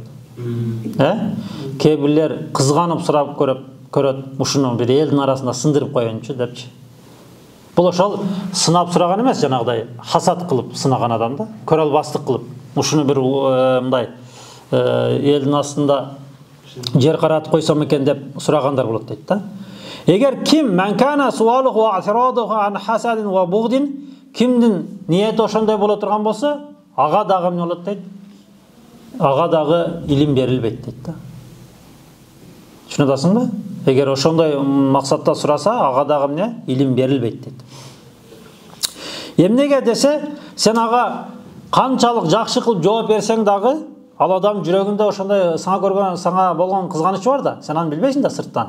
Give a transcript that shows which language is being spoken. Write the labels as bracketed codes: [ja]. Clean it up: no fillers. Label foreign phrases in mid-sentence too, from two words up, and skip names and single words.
[ky] Кээ бирлер кызганып сурап көрөт, ушуну бир элдин арасында сындырып коеюнчу депчи. Бул ошол сынап сураган эмес, жанагыдай хасад кылып сынаган адам да, көрөлбастык кылып, ушуну бир мындай элдин астында жер каратып койсом экен деп сурагандар болот дейт да. Эгер ким [ar] من كان سؤاله واعتراضه عن حسد وبغض, [ky] кимдин ниети ошондой боло турган болсо, ага дагы эмне болот дейт? Ага дагы илим берилбейт дейт да. Түшүнүп атасыңбы? Эгер ошондой максатта сураса, ага дагы эмне? Илим берилбейт дейт. Эмнеге десе, сен ага канчалык жакшы кылып жооп берсең дагы, ал адам жүрөгүндө ошондой сага болгон кызганычы бар да, сен аны билбейсиң да сырттан.